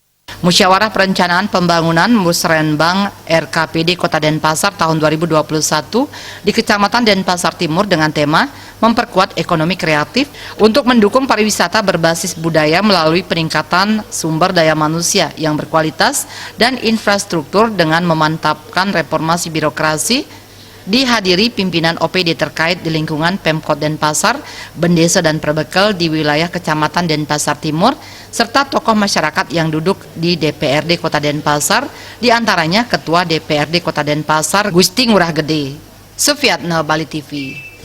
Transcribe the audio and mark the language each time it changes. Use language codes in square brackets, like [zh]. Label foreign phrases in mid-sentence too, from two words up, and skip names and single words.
[id] Musyawarah Perencanaan Pembangunan Musrenbang RKPD Kota Denpasar tahun 2021 di Kecamatan Denpasar Timur dengan tema memperkuat ekonomi kreatif untuk mendukung pariwisata berbasis budaya melalui peningkatan sumber daya manusia yang berkualitas dan infrastruktur dengan memantapkan reformasi birokrasi, dihadiri pimpinan OPD terkait di lingkungan Pemkot Denpasar, Bendesa dan Perbekal di wilayah Kecamatan Denpasar Timur, serta tokoh masyarakat yang duduk di DPRD Kota Denpasar, diantaranya Ketua DPRD Kota Denpasar Gusti Ngurah Gede. Sufiatna, Bali TV.